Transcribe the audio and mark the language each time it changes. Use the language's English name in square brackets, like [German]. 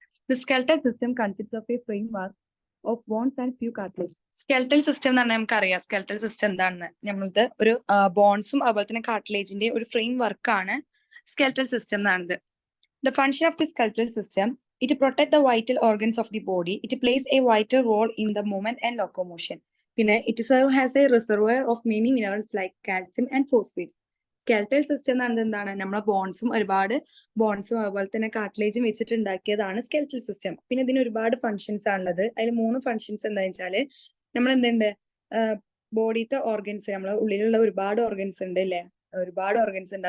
[English] The skeletal system consists of a framework of bones and few cartilage. [Malayalam] Skeletal system എന്ന് പറഞ്ഞാൽ നമുക്കറിയാം skeletal system എന്താണെന്ന്. നമ്മളത് ഒരു ബോൺസും അതുപോലെ തന്നെ കാർട്ടിലേജിന്റെ ഒരു ഫ്രെയിം വർക്കാണ് skeletal system എന്നാണത്. [English] The function of the skeletal system, it protect the vital organs of the body. It plays a vital role in the movement and locomotion. [Malayalam] പിന്നെ [English] it serves as a reservoir of many minerals like calcium and phosphate. [Malayalam] Skeletal system എന്ന് പറയുന്നത് എന്താണ്? നമ്മളെ ഒരുപാട് ബോൺസും അതുപോലെ തന്നെ കാർട്ടിലേജും വെച്ചിട്ട് ഉണ്ടാക്കിയതാണ് സ്കെൽറ്റൽ സിസ്റ്റം. പിന്നെ ഇതിന് ഒരുപാട് ഫങ്ഷൻസ് ആണുള്ളത്. അതിൽ 3 ഫങ്ഷൻസ് എന്താണെന്ന് വെച്ചാല് നമ്മൾ എന്തുണ്ട്, ബോഡിത്തെ ഓർഗൻസ്, നമ്മളെ ഉള്ളിലുള്ള ഒരുപാട് ഓർഗൻസ് ഉണ്ട് അല്ലേ, ഒരുപാട് ഓർഗൻസ് ഉണ്ട്.